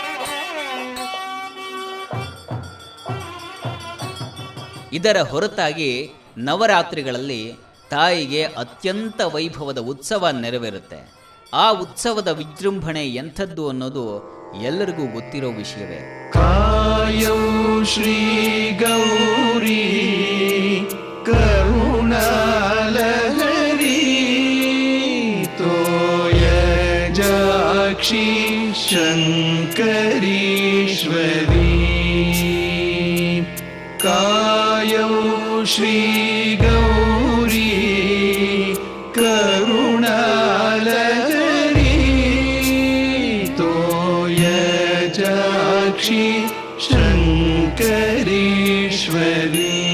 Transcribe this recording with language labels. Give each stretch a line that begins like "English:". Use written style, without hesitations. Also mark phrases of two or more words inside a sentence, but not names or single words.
Kannada: ಇದರ ಹೊರತಾಗಿ ನವರಾತ್ರಿಗಳಲ್ಲಿ ತಾಯಿಗೆ ಅತ್ಯಂತ ವೈಭವದ ಉತ್ಸವ ನೆರವೇರುತ್ತೆ. ಆ ಉತ್ಸವದ ವಿಜೃಂಭಣೆ ಎಂಥದ್ದು ಅನ್ನೋದು ಎಲ್ಲರಿಗೂ ಗೊತ್ತಿರೋ ವಿಷಯವೇ. ಕಾಯೌ ಶ್ರೀ ಗೌರಿ ಕರುಣಾಲಹರಿ ತೋಯಜಾಕ್ಷಿ ಶಂಕರೀಶ್ವರಿ. ಕಾಯೌ ಶ್ರೀ ಗೌರಿ ಕರುಣಾಲಹರಿ ತೋಯಜಾಕ್ಷಿ ಶಂಕರೀಶ್ವರಿ.